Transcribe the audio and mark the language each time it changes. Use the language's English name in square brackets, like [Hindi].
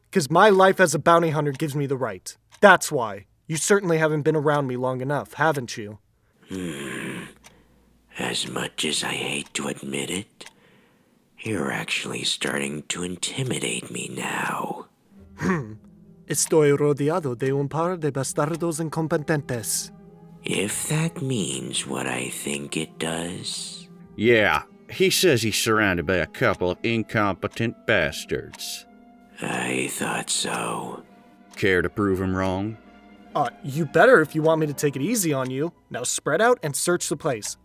[English] Because my life as a bounty hunter gives me the right. That's why. You certainly haven't been around me long enough, haven't you? As much as I hate to admit it, you're actually starting to intimidate me now. [Spanish] Estoy rodeado de un par de bastardos incompetentes. [English] If that means what I think it does. Yeah, he says he's surrounded by a couple of incompetent bastards. I thought so. Care to prove him wrong? You better if you want me to take it easy on you. Now spread out and search the place.